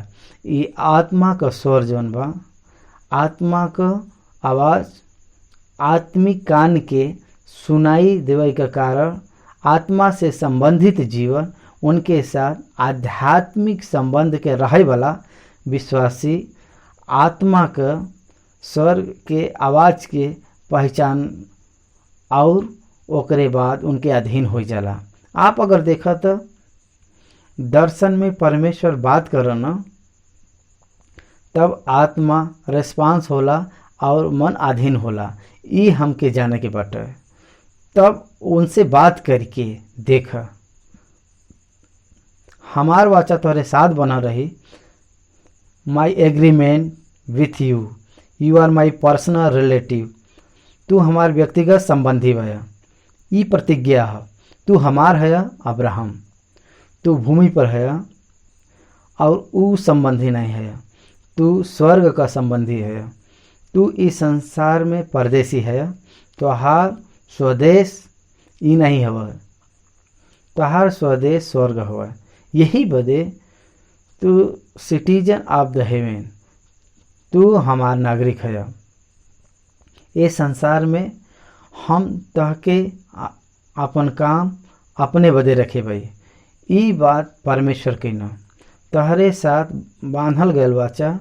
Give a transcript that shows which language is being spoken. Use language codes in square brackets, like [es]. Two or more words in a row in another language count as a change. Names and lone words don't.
[bho] ई आत्मा का स्वर जौन बा आत्मा का आवाज़ आत्मिक कान के सुनाई देवे का कारण आत्मा से संबंधित जीवन उनके साथ आध्यात्मिक संबंध के रहे वाला विश्वासी आत्मा का स्वर के आवाज़ के पहचान और ओकरे बाद उनके अधीन हो जाला। आप अगर देखा तो दर्शन में परमेश्वर बात करना तब आत्मा रेस्पॉन्स होला और मन अधीन होला। ई हमके जाने के बाटे। तब उनसे बात करके देख, हमार वाचा तोहरे साथ बना रही। [en] My agreement with you, you are my personal relative. [bho] तू हमार व्यक्तिगत संबंधी है। ई प्रतिज्ञा है। तू हमार है अब्राहम। तू भूमि पर है और ऊ संबंधी नहीं है। तू स्वर्ग का संबंधी है। तू इस संसार में परदेसी है। तोहार स्वदेश ई नहीं हवा। तोहार स्वदेश स्वर्ग हवा। यही बदे तू [en] citizen of the heaven. [bho] तू हमार नागरिक है। ये संसार में हम तहके अपन काम अपने बदे रखे भाई। ई बात परमेश्वर के न तहरे साथ बांधल गयल वाचा।